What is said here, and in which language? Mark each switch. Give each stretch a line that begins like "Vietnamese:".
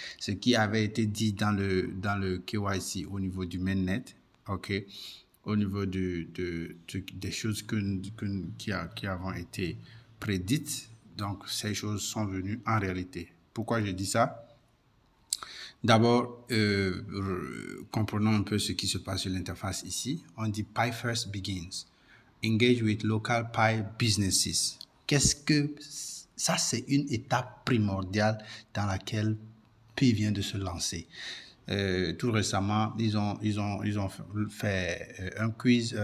French: Ce qui avait été dit dans le KYC au niveau du mainnet, ok, au niveau des choses qui avont été prédites, donc ces choses sont venues en réalité. Pourquoi je dis ça? D'abord, comprenons un peu ce qui se passe sur l'interface ici. On dit Pi First Begins.
English: Engage with local Pi businesses.
French: Qu'est-ce que ça? C'est une étape primordiale dans laquelle Pi vient de se lancer. Tout récemment, ils ont fait un quiz.